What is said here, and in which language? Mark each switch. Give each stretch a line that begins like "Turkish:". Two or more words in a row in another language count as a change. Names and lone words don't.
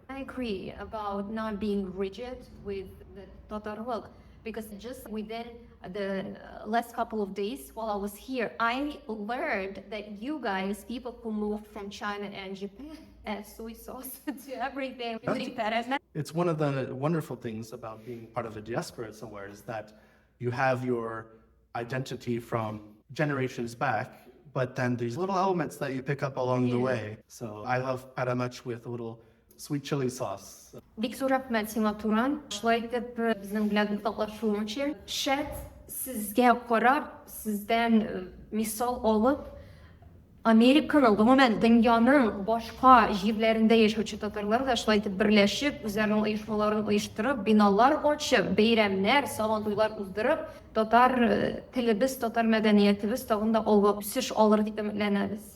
English: I agree about not being rigid with the Tatar look, because just within the last couple of days while I was here, I learned that you guys, people who moved from China and Japan, add soy sauce to everything, including peremech. It's one of the wonderful things about being part of a diaspora somewhere is that you have your identity from generations back, but then these little elements that you pick up along the way. So I love peremech with a little sweet chili sauce.
Tatar: Бик зур рәхмәт сиңа, Туран. Шулай итеп, безнең белән уртаклашуымча, шәт сезгә карап, сездән мисал алып, Американың, гомумән дөньяның башка җирләрендә яшәүче татарлар да шулай итеп берләшеп, үзләренең оешмаларын оештырып, биналар ачып, бәйрәмнәр, сабантуйлар уздырып, татар телебез, татар мәдәниятебез тагын да алга үсеш алыр дип өметләнәбез.